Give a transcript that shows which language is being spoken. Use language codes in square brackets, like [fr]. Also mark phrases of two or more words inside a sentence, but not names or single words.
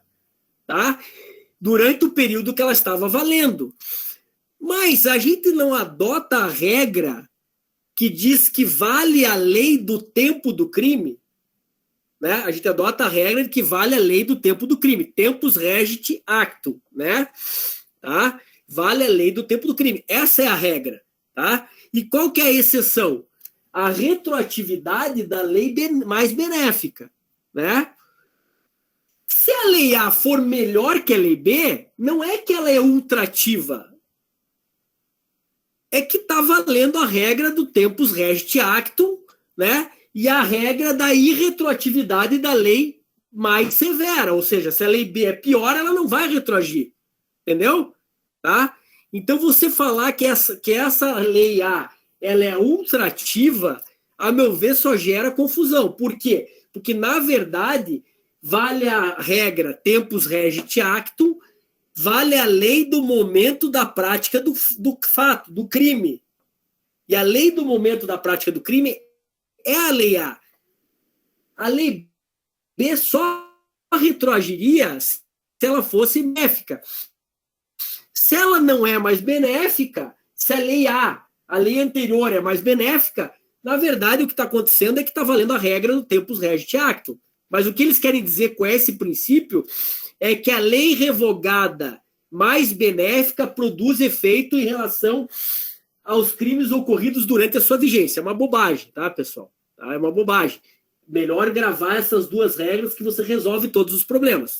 [pt] Tá? Durante o período que ela estava valendo. Mas a gente não adota a regra que diz que vale a lei do tempo do crime, né? A gente adota a regra de que vale a lei do tempo do crime, [la] tempus regit actum, [pt] né? Tá? Vale a lei do tempo do crime. Essa é a regra, tá? E qual que é a exceção? A retroatividade da lei mais benéfica, né? Se a lei A for melhor que a lei B, não é que ela é ultrativa, é que está valendo a regra do [la] tempus regit actum, [pt] né? E a regra da irretroatividade da lei mais severa. Ou seja, se a lei B é pior, ela não vai retroagir. Entendeu? Tá? Então, você falar que essa lei A ela é ultrativa, a meu ver, só gera confusão. Por quê? Porque, na verdade, vale a regra [la] tempus regit actum, [pt] vale a lei do momento da prática do fato, do crime. E a lei do momento da prática do crime é a lei A. A lei B só retroagiria se ela fosse benéfica. Se ela não é mais benéfica, se a lei A, a lei anterior, é mais benéfica, na verdade o que está acontecendo é que está valendo a regra do [la] tempus regit actum. [pt] Mas o que eles querem dizer com esse princípio é que a lei revogada mais benéfica produz efeito em relação aos crimes ocorridos durante a sua vigência. É uma bobagem, tá, pessoal? Tá? É uma bobagem. Melhor gravar essas duas regras que você resolve todos os problemas.